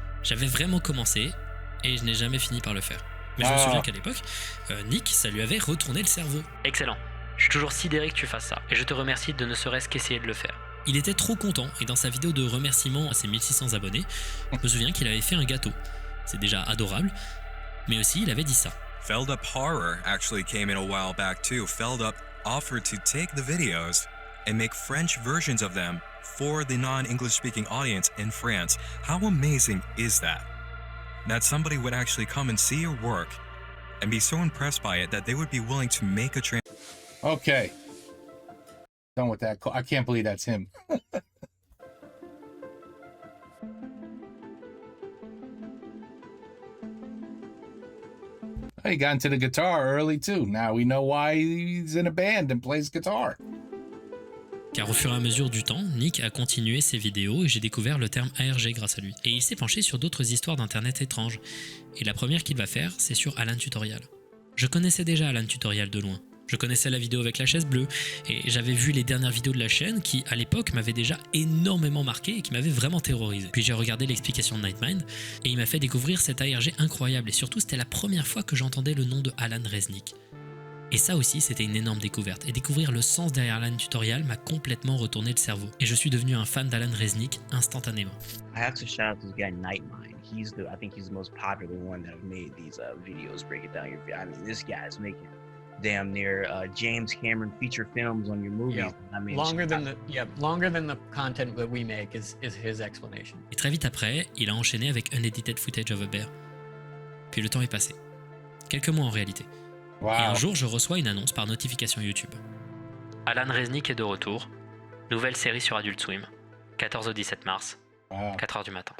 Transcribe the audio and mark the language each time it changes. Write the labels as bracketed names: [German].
[French] J'avais vraiment commencé et je n'ai jamais fini par le faire. Mais je me souviens qu'à l'époque, Nick, ça lui avait retourné le cerveau. Excellent. Je suis toujours sidéré que tu fasses ça et je te remercie de ne serait-ce qu'essayer de le faire. Il était trop content et dans sa vidéo de remerciement à ses 1600 abonnés, je me souviens qu'il avait fait un gâteau. C'est déjà adorable, mais aussi il avait dit ça. [English] Feld Up Horror actually came in a while back too. Feld Up offered to take the videos and make French versions of them for the non-English speaking audience in France. How amazing is that? That somebody would actually come and see your work and be so impressed by it that they would be willing to make a Okay. Done with that. I can't believe that's him. [French] Accomplir son objectif. J'aime vraiment ce que je fais. Plus j'ai le temps pour travailler sur quelque chose, mieux je me sens, car cela signifie que je peux faire plus d'efforts. Et ça, c'était pour lui demander si je pouvais traduire ses vidéos en français et les poster sur ma chaîne pour faire découvrir à tout le monde son travail et Marble Hornets. J'avais vraiment commencé et je ne l'ai jamais fini par le faire. Mais je me souviens qu'à l'époque, Nick, ça lui avait retourné le cerveau. [English] He got into the guitar early too. Now we know why he's in a band and plays guitar. [French] Car au fur et à mesure du temps, Nick a continué ses vidéos et j'ai découvert le terme ARG grâce à lui. Et il s'est penché sur d'autres histoires d'internet étranges. Et la première qu'il va faire, c'est sur Alan Tutorial. Je connaissais déjà Alan Tutorial de loin. Je connaissais la vidéo avec la chaise bleue et j'avais vu les dernières vidéos de la chaîne qui, à l'époque, m'avaient déjà énormément marqué et qui m'avaient vraiment terrorisé. Puis j'ai regardé l'explication de Nightmind et il m'a fait découvrir cet ARG incroyable et surtout c'était la première fois que j'entendais le nom de Alan Resnick. Et ça aussi, c'était une énorme découverte. Et découvrir le sens derrière Alan Tutorial m'a complètement retourné le cerveau. Et je suis devenu un fan d'Alan Resnick instantanément. [English] I have to shout out this guy Nightmind. I think he's the most popular one that have made these videos breaking down your. I mean, this guy's making damn near James Cameron feature films on your movies. Yeah. I mean, longer than the content that we make is his explanation. [French] Et très vite après, il a enchaîné avec Unedited Footage of a Bear. Puis le temps est passé. Quelques mois en réalité. [English] Wow. [French] Et un jour, je reçois une annonce par notification YouTube. Alan Resnick est de retour. Nouvelle série sur Adult Swim. 14 au 17 mars. 4h du matin.